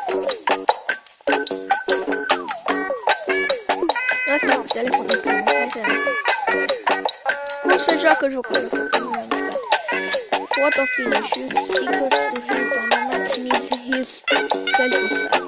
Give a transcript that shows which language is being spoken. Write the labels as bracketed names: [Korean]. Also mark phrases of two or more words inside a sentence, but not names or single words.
[Romanian] Lăsați telefonul pe mine. Cum se joacă jocul ăsta? [English] Photo finish. Use stickers to help animates his selfie style.